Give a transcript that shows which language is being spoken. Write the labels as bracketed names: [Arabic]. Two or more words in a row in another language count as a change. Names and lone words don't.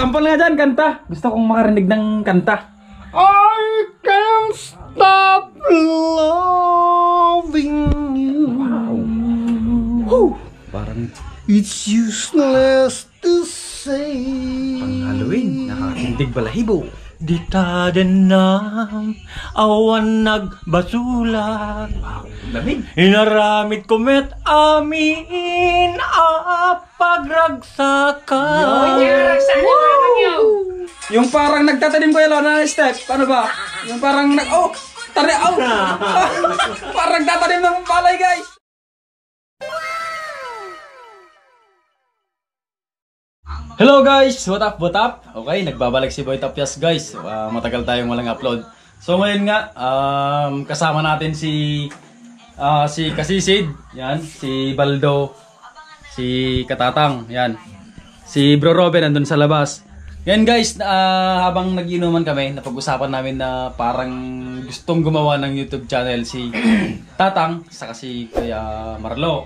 [Filipino] sample nga dyan, kanta. Gusto kong makarinig ng kanta. [English] I can't stop loving you. [Filipino] Wow. Woo. Parang [English] It's useless to say. [Filipino] pang Halloween, nakakatindig balahibo. [Iloko] Di tadenam awan nagbasulat. [Filipino] Lamig. [Iloko] Inaramid komet amin pagragsakan. [Filipino] Yung parang nagtatanim ko yun na step. Ano ba? Yung parang tari, parang nagtatanim ng palay, guys. [English] Hello guys! What up? What up? [Filipino] Okay, nagbabalik si Boy Tapyas guys. Matagal tayong walang upload. So ngayon nga, kasama natin si Kasisid, yan, si Baldo, si Katatang, yan. Si Bro Robin nandun sa labas. Yan guys, habang nag-inuman kami, napag-usapan namin na parang gustong gumawa ng YouTube channel si Tatang, saka si Kuya Marlo.